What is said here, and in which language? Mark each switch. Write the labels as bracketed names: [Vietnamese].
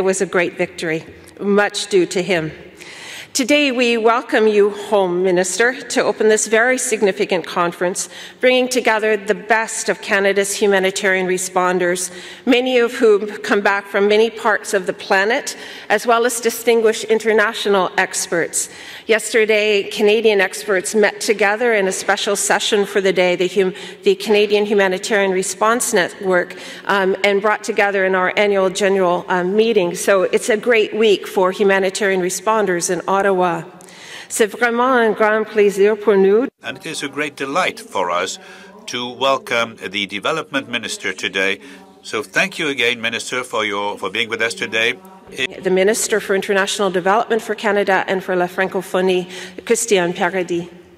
[English] It was a great victory, much due to him. Today, we welcome you home, Minister, to open this very significant conference, bringing together the best of Canada's humanitarian responders, many of whom come back from many parts of the planet, as well as distinguished international experts. Yesterday, Canadian experts met together in a special session for the day, the Canadian Humanitarian Response Network, and brought together in our annual general meeting. So it's a great week for humanitarian responders in Ottawa. [French] C'est vraiment un grand plaisir pour nous. [English] And it is a great delight for us to welcome the Development Minister today. So thank you again, Minister, for being with us today. The Minister for International Development for Canada and for la Francophonie, Christian Paradis.